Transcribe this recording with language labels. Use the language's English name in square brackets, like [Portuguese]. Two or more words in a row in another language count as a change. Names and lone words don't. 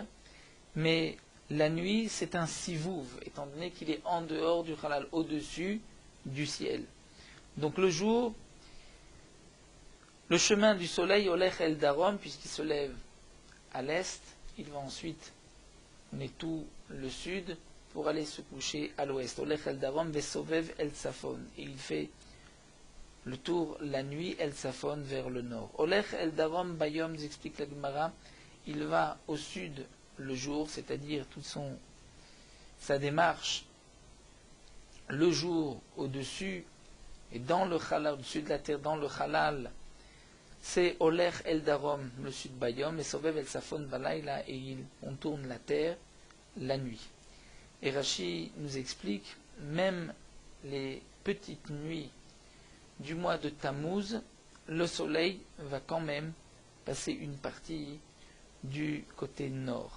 [French] Mais la nuit, c'est un sivouv, étant donné qu'il est en dehors du halal, au-dessus du ciel. Donc le jour, le chemin du soleil, Olech el Darom, puisqu'il se lève à l'est, il va ensuite mener tout le sud pour aller se coucher à l'ouest. [Hebrew] הולך אל דרום וסובב אל צפון. [French] Et il fait le tour la nuit, [Hebrew] אל צפון, [French] vers le nord. [Hebrew] הולך אל דרום ביום, [French] nous explique la Gemara, il va au sud le jour, c'est-à-dire toute sa démarche le jour au-dessus et dans le halal, au-dessus de la terre, dans le halal, c'est [Hebrew] הולך אל דרום, [French] le sud bayom, et [Hebrew] סובב אל צפון בלילה, [French] et on tourne la terre la nuit. Et Rashi nous explique, même les petites nuits du mois de Tammuz, le soleil va quand même passer une partie du côté nord.